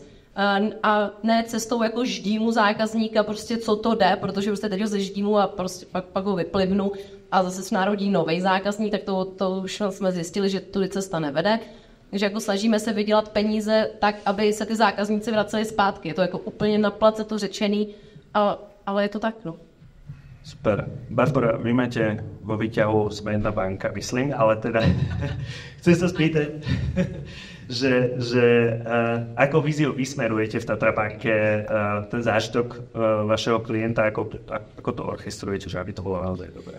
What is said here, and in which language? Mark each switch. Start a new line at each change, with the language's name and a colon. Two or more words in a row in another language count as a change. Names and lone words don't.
Czech: A ne cestou jako ždímu zákazníka, prostě co to jde, protože prostě teď ho zeždímu a prostě pak ho vyplivnu a zase se narodí nový zákazník, tak to už jsme zjistili, že tudy cesta nevede. Takže jako snažíme se vydělat peníze tak, aby se ty zákazníci vraceli zpátky. Je to jako úplně na place to řečený, ale je to tak, no. Super.
Slovak: Barbara, vy máte vo výťahu Zmenná banka, myslím, ale teda chcem sa spýtať, že ako víziu vysmerujete v Tatrabanke ten zážitok vašeho klienta, ako to orchestrujete, že aby to bolo naozaj dobré?